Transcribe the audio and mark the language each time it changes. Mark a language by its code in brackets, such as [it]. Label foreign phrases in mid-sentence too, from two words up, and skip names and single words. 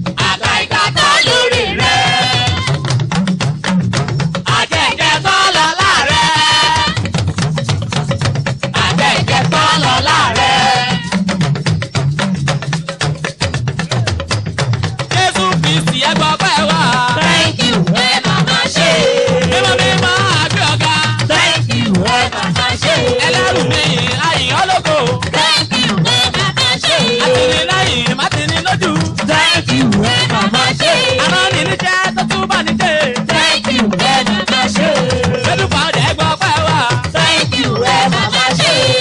[yo] Àkàìkà tán lóore rẹ̀. Àjẹjẹ tán lọ́lá rẹ̀. Àjẹjẹ tán lọ́lá rẹ̀. Jésù Kristi, ẹ gbọ́pẹ́ wa. [en] Thank you, [yo] ẹ máa máa ṣe. Mímọ́, mímọ́, a gbé ọ̀gá. [en] Thank you, [yo] ẹ máa máa ṣe. Ẹlẹ́rù ni a yìn ọ́ lógo. [en] Thank you, [yo] ẹ máa máa ṣe. Àtìlẹ́yìn, mátìní lójú. [en] Thank you, [yo] ẹ máa máa ṣe. Arániníṣẹ́ tó tún bá ní ṣe. [en] Thank you, [yo] ẹ máa máa ṣe. [en] Faithful Father, [yo] ẹ gbọ́pẹ́ wa. [en] Thank you, [yo] ẹ máa máa ṣe.